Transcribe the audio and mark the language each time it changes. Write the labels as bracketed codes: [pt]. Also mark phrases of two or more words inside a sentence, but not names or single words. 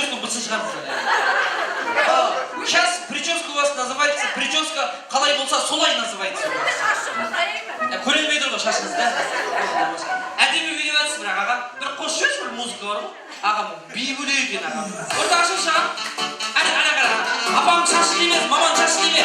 [kk] дұрысын шығарыңыздар. [ru] Сейчас прическа у вас называется, прическа [kk] қалай болса солай [ru] называется. [kk] Көрелмей тұр ғой шашыңыз, да? Әдемі билеп жатсыз, бірақ аға, бір қосып жіберші, бір музыка бар ғой. Аға, би бөлек екен аға. Ортаға шығып шыға. Ана қара. Апаның шашы емес, маманың шашы неме.